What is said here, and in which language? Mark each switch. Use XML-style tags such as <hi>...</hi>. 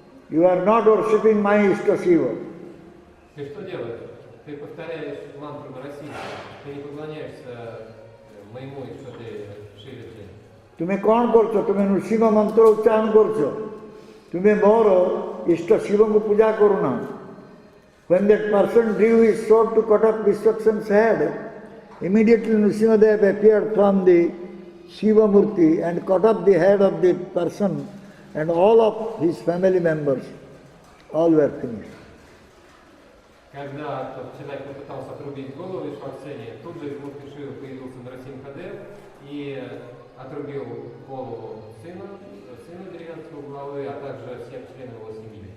<en>You are not worshipping my Ishta Shiva.</en> <ru>Ты что делаешь? Ты повторяешь мантру Нрасимхи, ты не поклоняешься моему Иштадеве Шиве.</ru> <or>ତୁମେ କ'ଣ କରୁଛ? ତୁମେ ନୃସିଂହ ମନ୍ତ୍ର ଉଚ୍ଚାରଣ କରୁଛ, ତୁମେ ମୋର ଇଷ୍ଟ ଶିବଙ୍କୁ ପୂଜା କରୁନ।</or> <en>When that person drew his sword to cut off Vishwaksena's head, immediately Nrsimhadev appeared from the Shiva Murti and cut off the head of the person and all of his family members. All were finished.</en> <ru>Когда тот человек попытался отрубить голову Вишваксене, тут же из мурти Шивы появился Нрасимха-дев и отрубил голову сына деревенского главы, а также всех членов его семьи.</ru>